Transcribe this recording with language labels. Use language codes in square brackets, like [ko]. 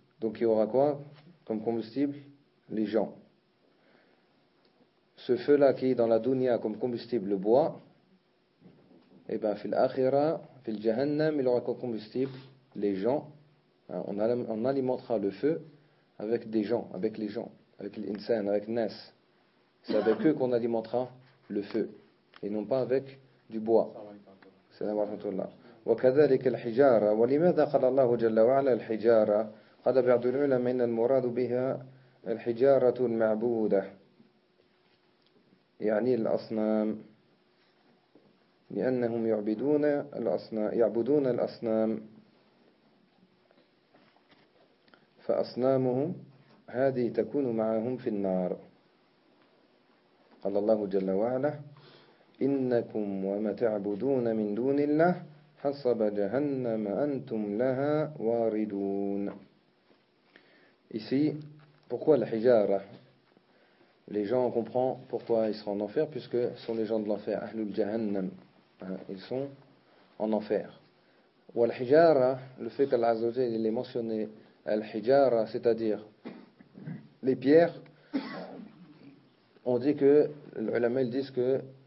[fr] Donc il y aura quoi comme combustible? Les gens. Ce feu-là qui est dans la dunya comme combustible, le bois, et bien, fil akhira, fil jahannam, il aura comme combustible les gens. On alimentera le feu avec des gens, avec les gens, avec l'insan, avec nas. C'est avec eux qu'on alimentera le feu, et non pas avec du bois. [ar] Salam alaykoum. وكذلك الحجارة. ولماذا قال الله جل وعلا الحجارة؟ قال بعض العلماء إن المراد بها الحجارة المعبودة يعني الأصنام لأنهم يعبدون الأصنام فأصنامهم هذه تكون معهم في النار. قال الله جل وعلا إنكم وما تعبدون من دون الله حصب جهنم أنتم لها واردون. [fr] Ici, pourquoi la hijara? Les gens, on comprend pourquoi ils seront en enfer, puisque ce sont les gens de l'enfer, ahlul jahannam. Ils sont en enfer. Ou la hijara, le fait qu'Allah Azza wa Jalla l'ait mentionné, la hijara, c'est-à-dire les pierres, on dit que, les ulama disent que.